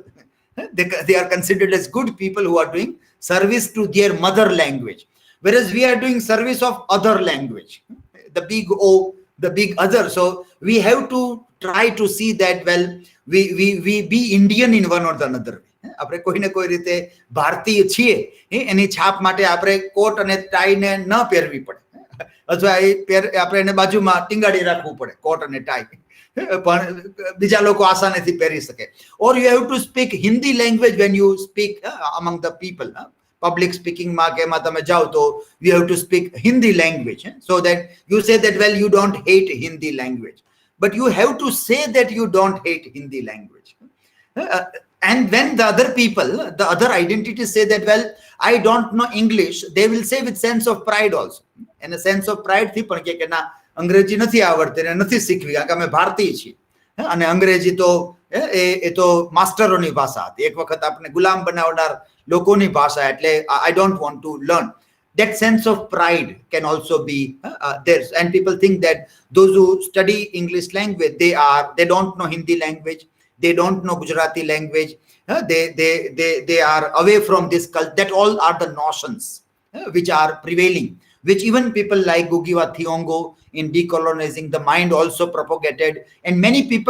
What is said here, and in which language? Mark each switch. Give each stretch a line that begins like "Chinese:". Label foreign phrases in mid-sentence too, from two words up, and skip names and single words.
English: They are considered as good people who are doing service to their mother language, whereas we are doing service of other language, the big O, the big other. So we have to try to see that, well, we be Indian in one or the another.
Gujarati: આપણે કોઈ ને કોઈ રીતે ભારતીય છીએ એની છાપ માટે આપણે કોટ અને ટાઈ ને ન પહેરવી પડે, અથવા આપણે એને બાજુમાં ટીંગાડી રાખવું પડે કોટ અને ટાઈ, પણ બીજા લોકો આસાનીથી પહેરી શકે.
English: Or you have to speak Hindi language when you speak among the people. Public speaking
Gujarati: માં કે એમાં તમે જાઓ તો
English: you have to speak Hindi language, so that you say that, well, you don't hate Hindi language, but you have to say that you don't hate Hindi language. And when the other people, the other identities say that, well, I don't know English, they will say with sense of pride also. And a sense of pride
Gujarati: થી પણ કે ના અંગ્રેજી નથી આવડતી ને નથી શીખવી, કારણ કે અમે ભારતીય છીએ અને અંગ્રેજી તો એ તો માસ્ટરોની ભાષા હતી. એક વખત આપણે ગુલામ બનાવનાર લોકોની ભાષા, એટલે
English: I don't want to learn. That sense of pride can also be there, and people think that those who study English language, they don't know Hindi language, they don't know Gujarati language, they are away from this culture. That all are the notions which are prevailing, which even people like Gugiwa Thiongo in Decolonizing the Mind also propagated, and many people